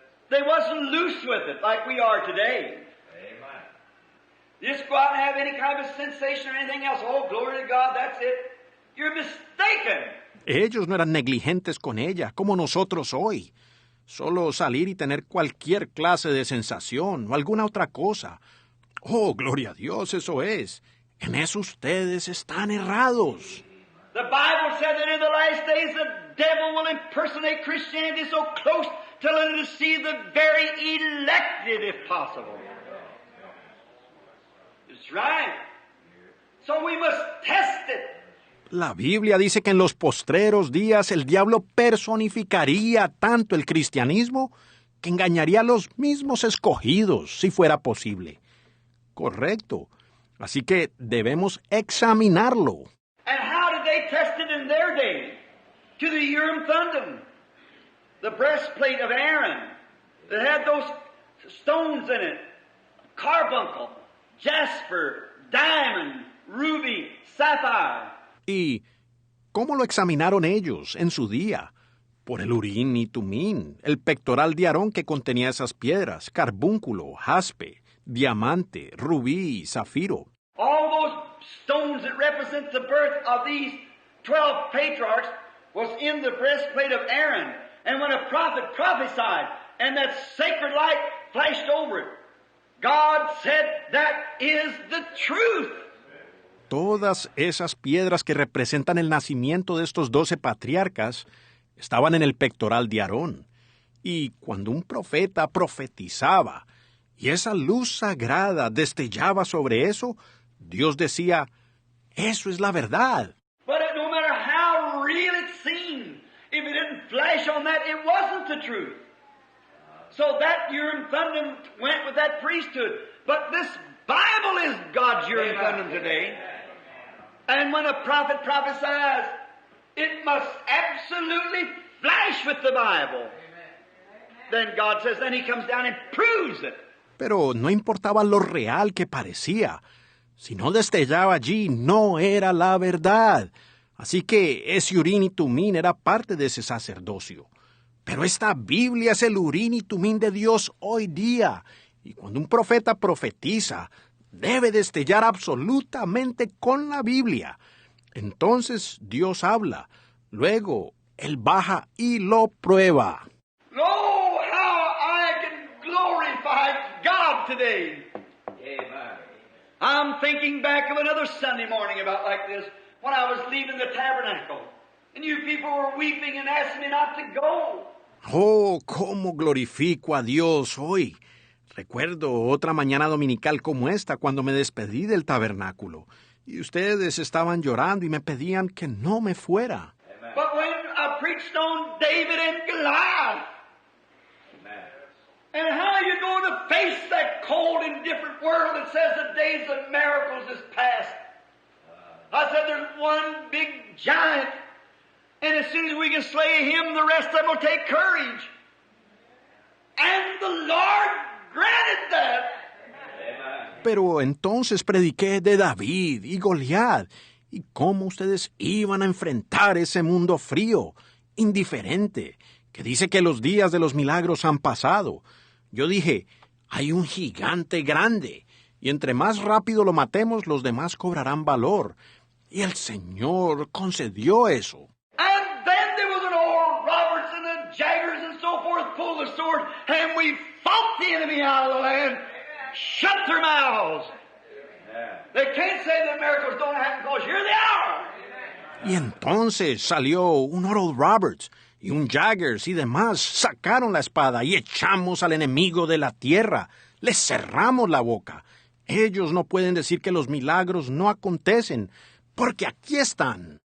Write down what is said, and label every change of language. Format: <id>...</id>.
<en>They wasn't loose with it like we are today. Amen. Just go out and have any kind of sensation or anything else. Oh, glory to God, that's it. You're mistaken.</en> <es>Ellos no eran negligentes con ella, como nosotros hoy. Solo salir y tener cualquier clase de sensación o alguna otra cosa. Oh, gloria a Dios, eso es. En eso ustedes están errados.</es> <en>The Bible said that in the last days the devil will impersonate Christianity so close till it'll deceive the very elected if possible. It's right. So we must test it.</en> <es>La Biblia dice que en los postreros días el diablo personificaría tanto el cristianismo que engañaría a los mismos escogidos, si fuera posible. Correcto. Así que debemos examinarlo.</es> <en>And how did they test it in their day? To the Urim Thummim, the breastplate of Aaron that had those stones in it, carbuncle, jasper, diamond, ruby, sapphire.</en> <es>¿Y cómo lo examinaron ellos en su día? Por el Urim y Tumim, el pectoral de Aarón que contenía esas piedras, carbúnculo, jaspe, diamante, rubí y zafiro.</es> <en>All those stones that represent the birth of these 12 patriarchs was in the breastplate of Aaron. And when a prophet prophesied and that sacred light flashed over it, God said, that is the truth.</en> <es>Todas esas piedras que representan el nacimiento de estos 12 patriarcas estaban en el pectoral de Aarón. Y cuando un profeta profetizaba y esa luz sagrada destellaba sobre eso, Dios decía, eso es la verdad.</es> <en>But no matter how real it seemed, if it didn't flash on that, it wasn't the truth. So that Urim Thummim went with that priesthood. But this Bible is God's Urim Thummim today. And when a prophet prophesies, it must absolutely flash with the Bible. Then God says, then He comes down and proves it.</en> <es>Pero no importaba lo real que parecía. Si no destellaba allí, no era la verdad. Así que ese Urim y Tumim era parte de ese sacerdocio. Pero esta Biblia es el Urim y Tumim de Dios hoy día. Y cuando un profeta profetiza, debe destellar absolutamente con la Biblia. Entonces Dios habla. Luego, Él baja y lo prueba.</es> <en>Oh, how I can glorify God today. Amen. I'm thinking back of another Sunday morning about like this, when I was leaving the tabernacle, and you people were weeping and asking me not to go.</en> <es>Oh, cómo glorifico a Dios hoy. Recuerdo otra mañana dominical como esta cuando me despedí del tabernáculo. Y ustedes estaban llorando y me pedían que no me fuera.</es> <en>But when I preached on David and Goliath, Amen. and how you're going to face that cold and different world that says the days of miracles is past. I said there's one big giant, and as soon as we can slay him, the rest of them will take courage. And the Lord granted that. Amen.</en> <es>Pero entonces prediqué de David y Goliat y cómo ustedes iban a enfrentar ese mundo frío, indiferente, que dice que los días de los milagros han pasado. Yo dije, hay un gigante grande, y entre más rápido lo matemos, los demás cobrarán valor. Y el Señor concedió eso.</es> <en>And then there was an old Roberts and the Jaggers and so forth pulled the sword, and we fought the enemy out of the land, shut their mouths. They can't say that miracles don't happen because here they are.</en> <es>Y entonces salió un Oral Roberts y un Jaggers y demás, sacaron la espada y echamos al enemigo de la tierra. Les cerramos la boca. Ellos no pueden decir que los milagros no acontecen, porque aquí están.</es>